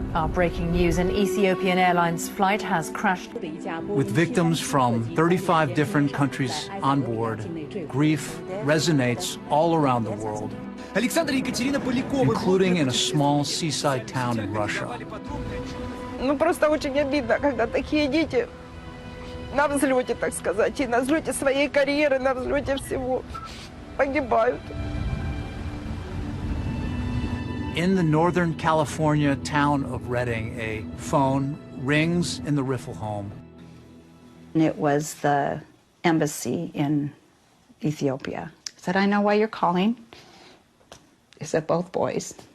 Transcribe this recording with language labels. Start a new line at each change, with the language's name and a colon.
English: Breaking news, an Ethiopian Airlines flight has crashed. With victims from 35 different countries on board, grief resonates all around the world, including in a small seaside town in Russia.
Russian: Ну, просто очень обидно, когда такие дети на взлете, так сказать, и на взлете своей карьеры, на взлете всего погибают.
English: In the Northern California town of Redding, a phone rings in the Riffle home. It was the embassy in Ethiopia. I said, I know why you're calling. Is it both boys?